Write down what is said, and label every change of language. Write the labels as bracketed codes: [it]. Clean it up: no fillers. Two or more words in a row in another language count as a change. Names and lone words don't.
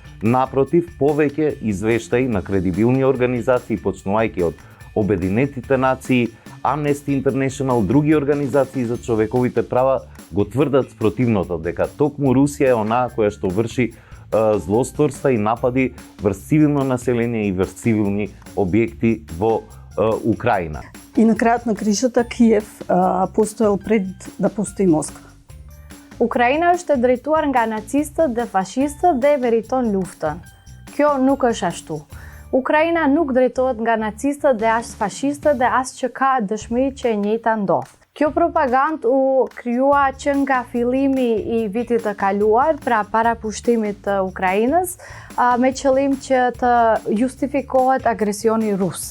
[mk] Напротив, повеќе извештаи на кредибилни организации, почнувајќи од Обединетите нации, Amnesty International, други организации за човековите права, го тврдат спротивното, дека токму Русија е онаа која што врши злосторства и напади врз цивилно население и врз цивилни објекти во Украина. И на крајот на кришата Киев постоел пред да постои Москва. [sq] Украина është e drejtuar nga nacistët dhe fashistët dhe e meriton luftën. Kjo nuk është ashtu. Ukraina nuk drejtohet nga nacistët dhe as fashistët dhe as që ka dëshmi që e njëjta ndodh. Kjo propagandë u krijua që nga fillimi i vitit të kaluar, pra para pushtimit të Ukrainës, me qëllim që të justifikohet agresioni rus.